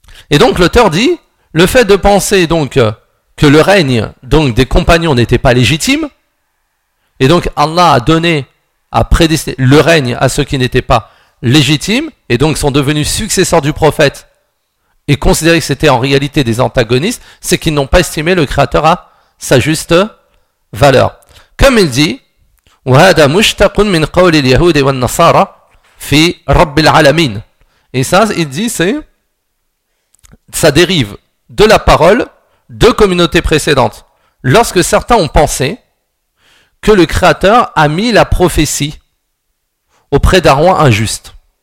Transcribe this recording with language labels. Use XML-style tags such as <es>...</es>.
<fr>Et donc l'auteur dit, le fait de penser donc que le règne donc des compagnons n'était pas légitime, et donc Allah a donné, a prédestiné le règne à ceux qui n'étaient pas légitimes, et donc sont devenus successeurs du prophète, et considérés que c'était en réalité des antagonistes, c'est qu'ils n'ont pas estimé le Créateur à sa juste valeur. Comme il dit,</fr> <ar>وهذا مشتق من قول اليهود والنصارى في رب العالمين.</ar> <fr>Et ça, il dit, c'est, ça dérive de la parole de communautés précédentes. Lorsque certains ont pensé que le Créateur a mis la prophétie auprès d'un roi injuste.</fr>